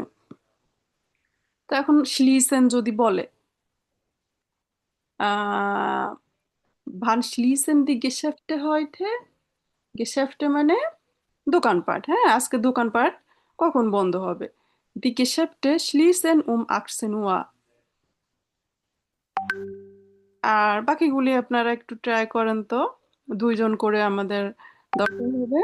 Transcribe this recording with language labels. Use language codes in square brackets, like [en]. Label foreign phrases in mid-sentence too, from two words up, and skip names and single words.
[bn] তো এখন শ্লিসেন যদি বলে আহ [de] Wann schließen die Geschäfte heute? [bn] গেশাফটে মানে দোকানপাট। হ্যাঁ, আজকে দোকানপাট কখন বন্ধ হবে? [de] die Geschäfte schließen um 18 Uhr. [bn] আর বাকিগুলি আপনারা একটু ট্রাই করেন তো, দুইজন করে আমাদের দরকার হবে।